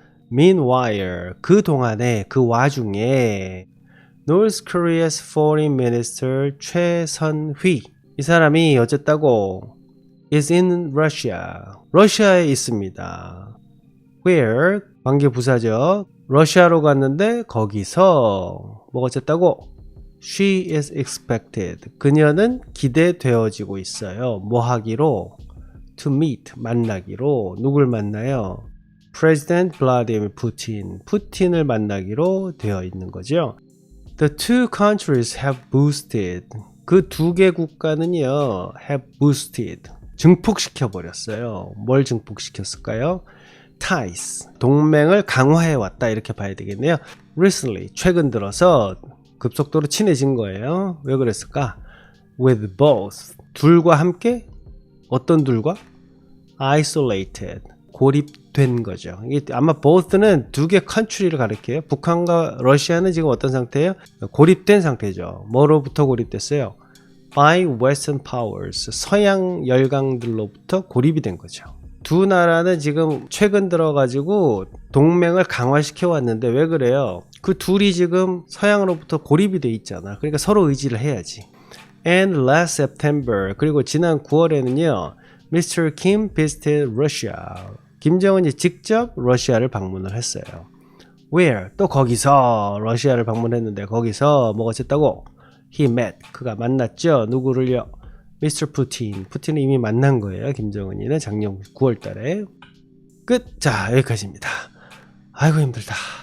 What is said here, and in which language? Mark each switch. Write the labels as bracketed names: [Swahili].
[English] Meanwhile, [Korean] 그 동안에 그 와중에 [English] North Korea's Foreign Minister [Korean] 최선휘, 이 사람이 어쨌다고 [English] is in Russia, [Korean] 러시아에 있습니다. [English] Where, [Korean] 관계부사죠. 러시아로 갔는데 거기서 뭐가 어쨌다고? [English] She is expected. [Korean] 그녀는 기대되어지고 있어요. 뭐 하기로? [English] To meet, [Korean] 만나기로. 누굴 만나요? [English] President Vladimir Putin. [Korean] 푸틴을 만나기로 되어 있는 거죠. [English] The two countries have boosted. [Korean] 그 두 개 국가는요, [English] have boosted. [Korean] 증폭시켜 버렸어요. 뭘 증폭시켰을까요? [English] Ties. [Korean] 동맹을 강화해 왔다. 이렇게 봐야 되겠네요. [English] Recently. [Korean] 최근 들어서 급속도로 친해진 거예요. 왜 그랬을까? [English] With both. [Korean] 둘과 함께? 어떤 둘과? [English] Isolated. [Korean] 고립된 거죠. 이게 아마 both는 두 개 country를 가리켜요. 북한과 러시아는 지금 어떤 상태예요? 고립된 상태죠. 뭐로부터 고립됐어요? [English] By Western powers. [Korean] 서양 열강들로부터 고립이 된 거죠. 두 나라는 지금 최근 들어가지고 동맹을 강화시켜 왔는데 왜 그래요? 그 둘이 지금 서양으로부터 고립이 돼 있잖아. 그러니까 서로 의지를 해야지. [English] And last September, [Korean] 그리고 지난 9월에는요, [English] Mr. Kim visited Russia. [Korean] 김정은이 직접 러시아를 방문을 했어요. [English] Where? [Korean] 또 거기서 러시아를 방문했는데 거기서 뭐가 어쨌다고? [English] He met. [Korean] 그가 만났죠. 누구를요? [English] Mr. Putin. [Korean] 푸틴을 이미 만난 거예요. 김정은이는 작년 9월 달에. 끝. 자, 여기까지입니다. 아이고 힘들다.